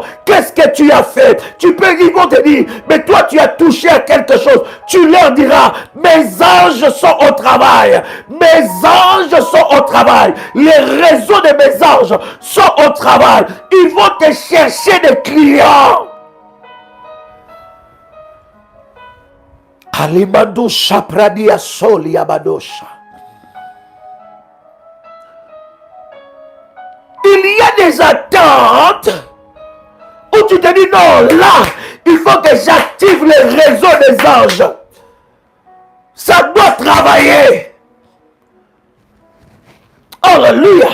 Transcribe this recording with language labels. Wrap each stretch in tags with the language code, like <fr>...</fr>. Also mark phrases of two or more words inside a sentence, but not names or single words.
<fr>Qu'est-ce que tu as fait? Ils vont te dire, mais toi tu as touché à quelque chose. Tu leur diras, mes anges sont au travail. Mes anges sont au travail. Les réseaux de mes anges sont au travail. Ils vont te chercher des clients. Alimadosha pradia soli abadosha. Il y a des attentes où tu te dis non, là, Il faut que j'active les réseaux des anges. Ça doit travailler. Alléluia.</fr>